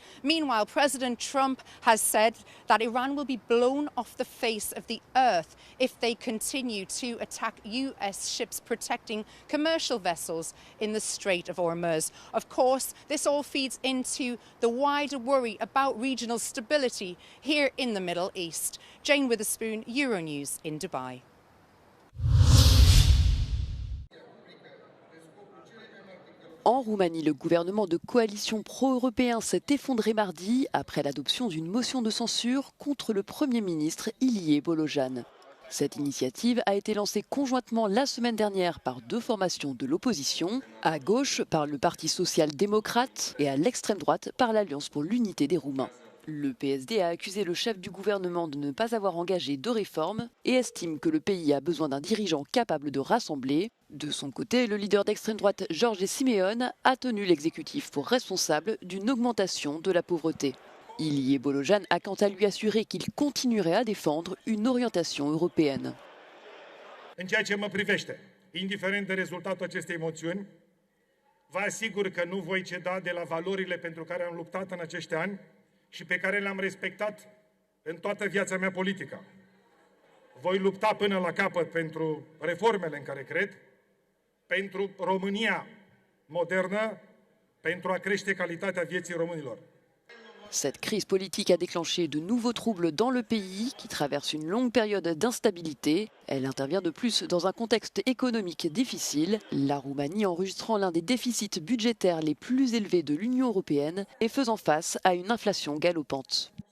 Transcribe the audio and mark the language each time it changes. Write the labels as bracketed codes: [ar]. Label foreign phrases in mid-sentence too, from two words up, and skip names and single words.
[en] Meanwhile, President Trump has said that Iran will be blown off the face of the earth if they continue to attack US ships protecting commercial vessels in the Strait of Hormuz. Of course, this all feeds into the wider worry about regional stability here in the Middle East. Jane Witherspoon, Euronews in Dubai. [fr] En Roumanie, le gouvernement de coalition pro-européen s'est effondré mardi après l'adoption d'une motion de censure contre le Premier ministre Ilie Bolojan. Cette initiative a été lancée conjointement la semaine dernière par 2 formations de l'opposition, à gauche par le Parti social-démocrate et à l'extrême droite par l'Alliance pour l'unité des Roumains. Le PSD a accusé le chef du gouvernement de ne pas avoir engagé de réformes et estime que le pays a besoin d'un dirigeant capable de rassembler. De son côté, le leader d'extrême droite George Simeon a tenu l'exécutif pour responsable d'une augmentation de la pauvreté. Ilie Bolojan a quant à lui assuré qu'il continuerait à défendre une orientation européenne. [ro] În ceea ce mă privește, indiferent de rezultatul acestei moțiuni, vă asigur că nu voi ceda de la valorile pentru care am luptat în acești ani și pe care le-am respectat în toată viața mea politică. Voi lupta până la capăt pentru reformele în care cred, pentru România modernă, pentru a crește calitatea vieții românilor. [fr] Cette crise politique a déclenché de nouveaux troubles dans le pays qui traverse une longue période d'instabilité. Elle intervient de plus dans un contexte économique difficile, la Roumanie enregistrant l'un des déficits budgétaires les plus élevés de l'Union européenne et faisant face à une inflation galopante.